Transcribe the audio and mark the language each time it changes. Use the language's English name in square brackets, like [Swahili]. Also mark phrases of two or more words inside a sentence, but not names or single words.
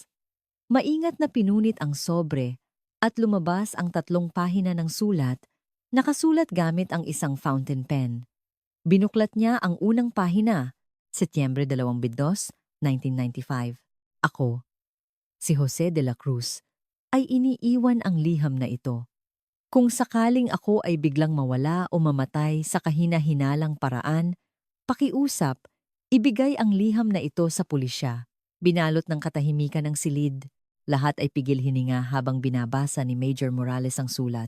[Filipino] Maingat na pinunit ang sobre at lumabas ang 3 pahina ng sulat, nakasulat gamit ang isang [English] fountain pen. [Filipino] Binuklat niya ang unang pahina, Setyembre 22, 1995. Ako, si Jose de la Cruz, ay iniiwan ang liham na ito. Kung sakaling ako ay biglang mawala o mamatay sa kahina-hinalang paraan, pakiusap, ibigay ang liham na ito sa pulisya. Binalot ng katahimikan ng silid. Lahat ay pigil hininga habang binabasa ni Major Morales ang sulat.